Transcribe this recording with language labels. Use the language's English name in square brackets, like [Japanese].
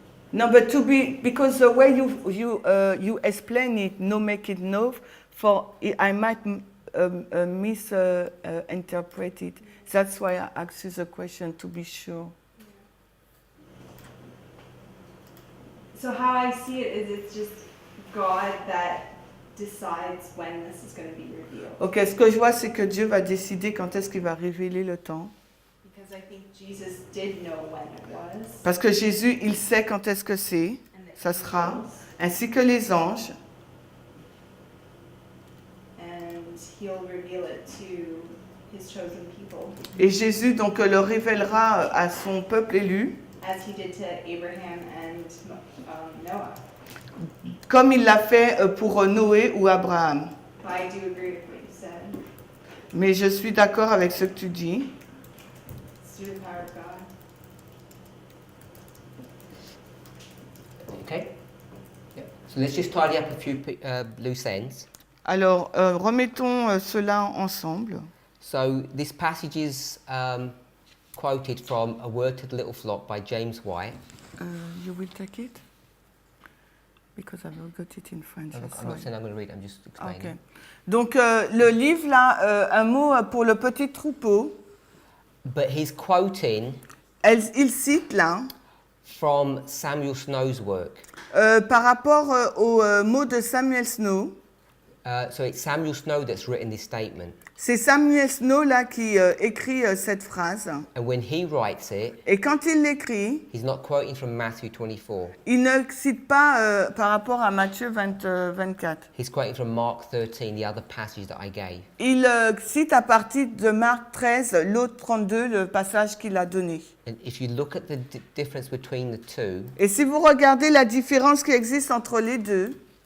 [English] No, but because the way you explain it, no make it know, I might misinterpret it. That's why I asked you the question to be sure. So how I see it is it's just God that decides when this is going to be revealed. [French] Ok, ce que je vois, c'est que Dieu va décider quand est-ce qu'il va révéler le temps. [English] Because I think Jesus did know when it was. [French] Parce que Jésus, il sait quand est-ce que c'est, [English] And that [French] ça [English] he [French] sera, [English] knows, [French] ainsi que les anges. [English] and he'll reveal it to his chosen people, [French] Et Jésus, donc, le révélera à son peuple élu, [English] as he did to Abraham and Noah. [French] comme il l'a fait pour Noé ou Abraham. [English] But I do agree with what you said. [French] Mais je suis d'accord avec ce que tu dis. [English] It's through the power of God. Okay? Yeah. So let's just tidy up a few loose ends. [French] Alors, remettons cela ensemble. [English] So this passage is quoted from A Word to the Little Flock by James White. You will take it? Because I've not got it in French. I'm sorry. not saying I'm going to read it, I'm just explaining. Ok. [French] Donc, le livre, là, un mot pour le petit troupeau. [English] But he's quoting [French] Il cite, là, [English] from Samuel Snow's work. [French] par rapport au mot de Samuel Snow. [English] So it's Samuel Snow that's written this statement. [French] C'est Samuel Snow, là, qui écrit cette phrase. [English] And when he writes it, [French] Et quand il l'écrit, [English] he's not quoting from Matthew 24. [French] il ne cite pas par rapport à Matthieu 24. [English] He's quoting from Mark 13, the other passage that I gave. [French] Il cite à partir de Marc 13, l'autre 32, le passage qu'il a donné. [English] And if you look at the difference between the two, [French] Et si vous regardez la différence qui existe entre les deux,